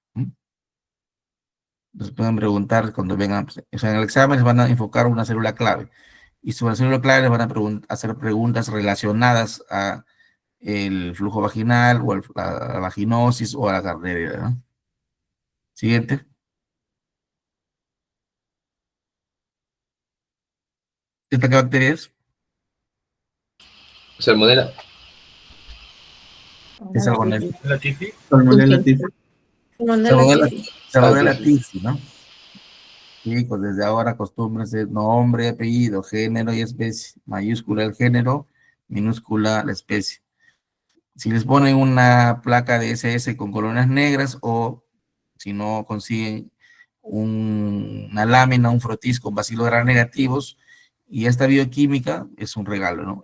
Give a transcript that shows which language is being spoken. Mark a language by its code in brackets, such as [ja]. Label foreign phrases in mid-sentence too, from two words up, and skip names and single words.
[es] Les pueden preguntar cuando vengan, o sea, en el examen les van a enfocar una célula clave, y sobre la célula clave les van a hacer preguntas relacionadas a el flujo vaginal, o la vaginosis, o a la Gardnerella, ¿no? Siguiente. ¿Esta qué bacteria es? Salmonella. Es salmonella. Latifi. Salmonella Latifi. Salmonella typhi. Salmonella typhi, ¿no? Chicos, desde ahora acostúmbrense nombre, apellido, género y especie. Mayúscula el género, minúscula la especie. Si les ponen una placa de SS con colonias negras, o si no consiguen una lámina, un frotis con bacilos gram negativos, y esta bioquímica es un regalo, ¿no?